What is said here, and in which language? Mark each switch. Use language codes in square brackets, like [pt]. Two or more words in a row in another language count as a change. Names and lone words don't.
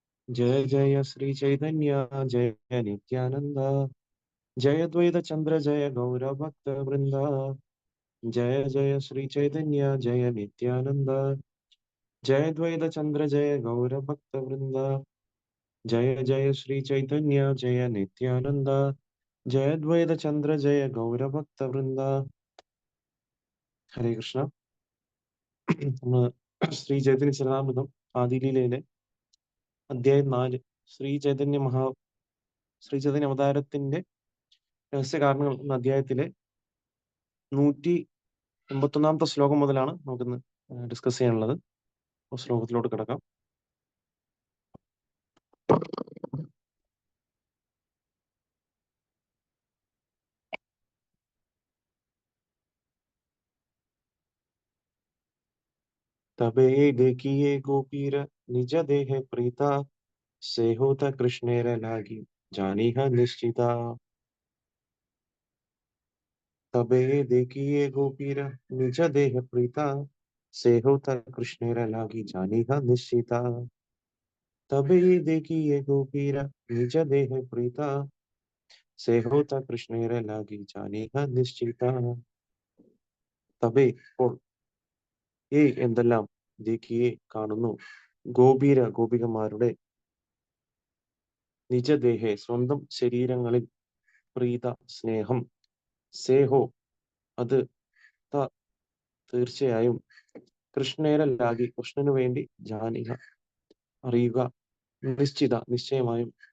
[sa] जय जय श्री चैतन्य जय नित्यानंद जय द्वैत चंद्र जय गौर भक्त वृंदा जय जय श्री चैतन्य जय नित्यानंद जय द्वैत चंद्र जय गौर भक्त वृंदा जय जय श्री चैतन्य जय नित्यानंद जय द्वैत चंद्र जय गौर भक्त वृंदा ഹരേ കൃഷ്ണ. [ml] നമ്മൾ ശ്രീ ചൈതന്യ ചരിതാമൃതം ആദിലീലയിലെ അധ്യായം 4 ശ്രീ ചൈതന്യ അവതാരത്തിന്റെ രഹസ്യ കാരണങ്ങൾ എന്ന അധ്യായത്തിലെ 181 ശ്ലോകം മുതലാണ് നമുക്കിന്ന് ഡിസ്കസ് ചെയ്യാനുള്ളത്. ശ്ലോകത്തിലോട്ട് കിടക്കാം. [bn] তবে দেখিএ গোপীর নিজ দেহ প্রীতা সে হোতা কৃষ্ণের লাগি জানিহ নিশ্চিতা. তবে দেখিএ গোপীর নিজ দেহ প্রীতা সে হোতা কৃষ্ণের লাগি জানিহ নিশ্চিতা. তবে দেখিএ গোপীর নিজ দেহ প্রীতা সে হোতা কৃষ্ণের লাগি জানিহ নিশ্চিতা. [ml] തബേ ഇപ്പോൾ എന്തെല്ലാം ദേഖിയെ കാണുന്നു ഗോപികമാരുടെ നിജദേഹെ സ്വന്തം ശരീരങ്ങളിൽ പ്രീത സ്നേഹം സേഹോ അത് തീർച്ചയായും കൃഷ്ണേരല്ലാകി കൃഷ്ണനു വേണ്ടി ജാനിക അറിയുക നിശ്ചയമായും.